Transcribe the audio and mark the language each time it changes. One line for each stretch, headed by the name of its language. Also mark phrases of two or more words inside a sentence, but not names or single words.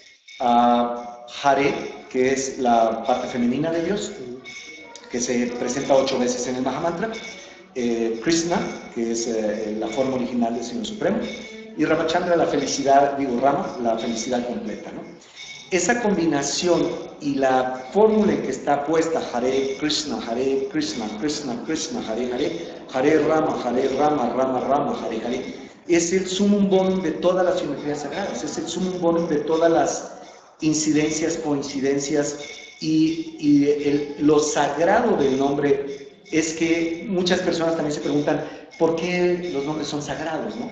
Spanish: Hare, que es la parte femenina de Dios, que se presenta 8 veces en el Mahamantra. Krishna, que es la forma original del Señor Supremo. Y Ramachandra, la felicidad, Rama, la felicidad completa, ¿no? Esa combinación y la fórmula en que está puesta, Hare Krishna, Krishna Krishna, Hare Rama, Rama Rama, Hare Hare, es el
Latin: sumum bonum
Spanish: de todas las geometrías sagradas, es el
Latin: sumum bonum
Spanish: de todas las incidencias, coincidencias, y lo sagrado del nombre es que muchas personas también se preguntan por qué los nombres son sagrados, ¿no?